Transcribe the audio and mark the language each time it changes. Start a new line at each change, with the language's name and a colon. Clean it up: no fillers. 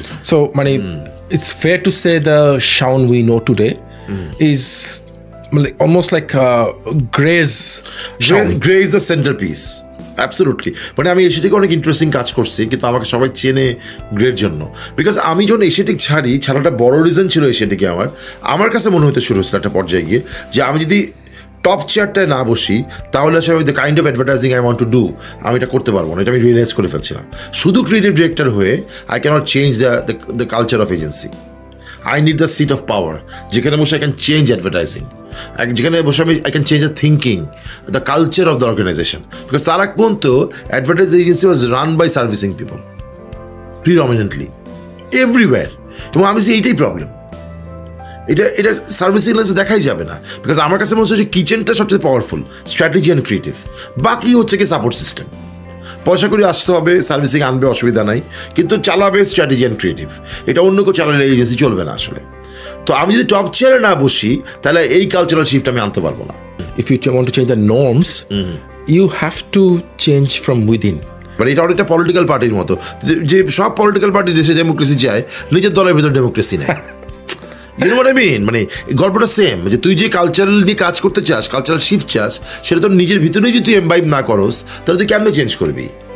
English: So, it's fair to say the Shaun we know today is almost like Grey's Shaun. Grey is the centerpiece. Absolutely.
Bangla: মানে আমি এশিয়াটিকে অনেক interesting কাজ করছি, কিন্তু আমাকে সবাই চেনে গ্রের জন্য। বিকজ আমি যখন এশিয়াটিক ছাড়াটা বড় রিজন ছিল এশিয়াটিকে আমার কাছে মনে হতে শুরু হচ্ছিল একটা পর্যায়ে গিয়ে যে আমি যদি টপ চেয়ারটায় না বসি তাহলে আসলে
English: the kind of advertising I want to do
Bangla: আমি এটা করতে পারবো না। এটা আমি রিয়েলাইজ করে ফেলছিলাম। শুধু ক্রিয়েটিভ ডিরেক্টর হয়ে
English: I can't change the culture of agency. I need the seat of power, যেখানে বসে I can change advertising,
Bangla: যেখানে বসে আমি
English: I can change the thinking, the culture of the organisation.
Bangla: Because তার আগ পর্যন্ত
English: Advertising agency was run by servicing people predominantly everywhere.
Bangla: এবং আমি এইটাই প্রবলেম, এটা সার্ভিসিং লেন্সে দেখাই যাবে না। বিকজ আমার কাছে মনে হচ্ছে যে কিচেনটা সবচেয়ে পাওয়ারফুল, স্ট্র্যাটেজি অ্যান্ড ক্রিয়েটিভ, বাকি হচ্ছে কি সাপোর্ট সিস্টেম। পয়সা করে আসতে হবে, সার্ভিসিং আনবে, অসুবিধা নাই, কিন্তু চালাবে স্ট্র্যাটেজি অ্যান্ড ক্রিয়েটিভ। এটা অন্য কেউ চালালে এজেন্সি চলবে না আসলে। তো আমি যদি টপ চেয়ারে না বসি তাহলে এই কালচারাল শিফট আমি আনতে পারবো না।
English: If you want to change the norms, you have to change from within.
Bangla: মানে এটা অনেকটা পলিটিক্যাল পার্টির মতো, যে সব পলিটিক্যাল পার্টি দেশে ডেমোক্রেসি চায়, নিজের দলের ভিতরে ডেমোক্রেসি নেয়।
English: You know what I mean?
Bangla: মানে গল্পটা সেম, যে তুই যে কালচারাল নিয়ে কাজ করতে চাস, কালচারাল শিফট চাস, সেটা তোর নিজের ভিতরেই যদি তুই এমবাইব না করস তাহলে তুই কেমনে চেঞ্জ করবি?